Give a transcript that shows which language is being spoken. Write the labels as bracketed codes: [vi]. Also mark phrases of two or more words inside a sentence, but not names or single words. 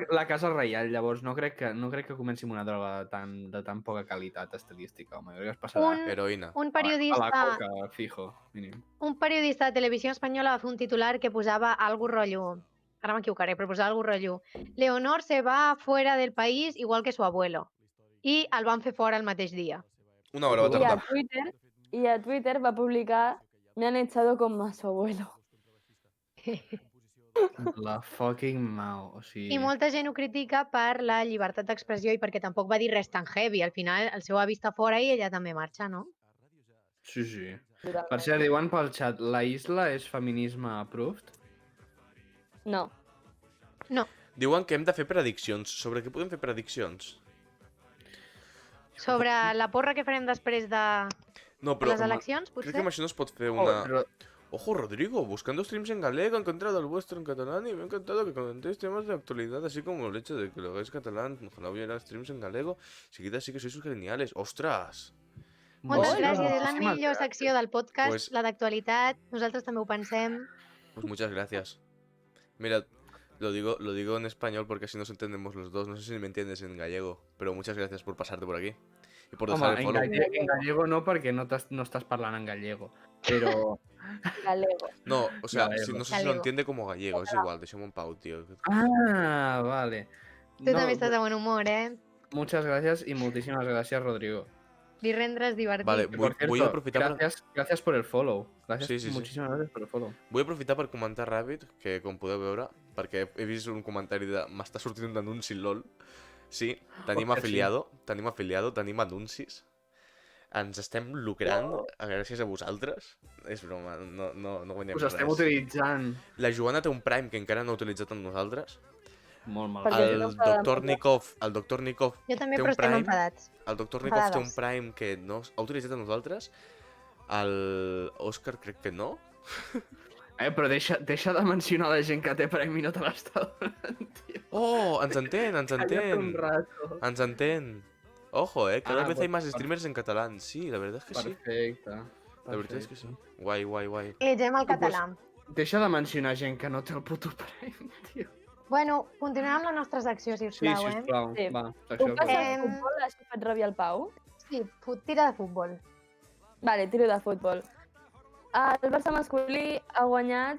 [ca] la casa reial, llavors no crec que comenci amb una droga de tan poca qualitat estilística, home. Jo crec que es passarà Heroïna. Un a la periodista, coca, fijo, mínim. un periodista de televisió espanyola va fer un titular que posava algo rotllo... Ara m'equivocaré, però posava algo rotllo. [es] Leonor se va fuera del país igual que su abuelo. [ca] I el van fer fora el mateix dia. Una hora va I a tardar. Twitter va publicar [es] me han echado como a su abuelo. [ca] La fucking Mao, o sigui... I molta gent ho critica per la llibertat d'expressió i perquè tampoc va dir res tan heavy. Al final, el seu avi està fora i ella també marxa, no? Sí, sí. Per cert, diuen pel xat, la isla és feminisme approved? No. Diuen que hem de fer prediccions. Sobre què podem fer prediccions? Sobre la porra que farem després de No, de però les eleccions, crec que potser? amb això no es pot fer Oh, una... però... [es] Ojo, Rodrigo, buscando streams en galego, he encontrado el vuestro en catalán y me ha encantado que comentéis temas de actualidad, así como el hecho de que lo hagáis catalán. Ojalá hubiera streams en galego. Seguida sí que sois geniales. ¡Ostras! [ca] Moltes Molt gràcies, bé. és la millor secció del podcast, [es] Pues- [ca] la d'actualitat. Nosaltres també ho pensem. [es] Pues muchas gracias. Mira, lo digo en español porque así nos entendemos los dos. No sé si me entiendes en gallego, pero muchas gracias por pasarte por aquí. Y por dejar [ca] Home, [es] el follow. [ca] en gallego no, perquè no estàs parlant en gallego, però... Galego. [es] No, o sea, Gallego. no sé si lo entiende como gallego, es igual, [ca] deixem en pau, [es] tío. Ah, vale. [ca] Tu també estàs de bon humor, eh? [es] Muchas gracias y muchísimas gracias, Rodrigo. [ca] Divendres divertit. [es] Vale, Que, por cierto, voy a aprofitar gracias por el follow. Gracias, Sí. muchísimas gracias por el follow. [ca] Vull aprofitar per comentar ràpid, que com podeu veure, perquè he vist un comentari de m'està sortint un anunci LOL. Sí, tenim Hòstia, sí. afiliado, tenim anuncis. Ens estem lucrant gràcies a vosaltres. És broma, no guanyem Us estem res. utilitzant La Joana té un Prime que encara no ha utilitzat amb nosaltres. molt Perquè malament. El no s'ha Dr. Nikov Jo també, té però un estem Prime. enfadats. El Dr. Nikov té un Enfadades. Prime que no ha utilitzat amb nosaltres. El Òscar crec que no. Però deixa de mencionar la gent que té Prime i no te l'està donant, tio. Oh, ens entén, ens Calla't un entén. rato. Ens entén. [es] Ojo, cada vez pues, hay más streamers en catalán. Sí, la verdad es que sí. [ca] Perfecte. [es] La verdad es que sí. [ca] Guai, guai, guai. Llegem el català. Deixa de mencionar gent que no té el puto Prime, tio. Bueno, continuem amb la nostra secció, Sí, sisplau, sisplau. Sí. Va, Puc secció passar Em- al futbol, així faig ràbia al Pau? Sí, tira de futbol. [es] Vale, tiro de futbol. [ca] El Barça masculí ha guanyat...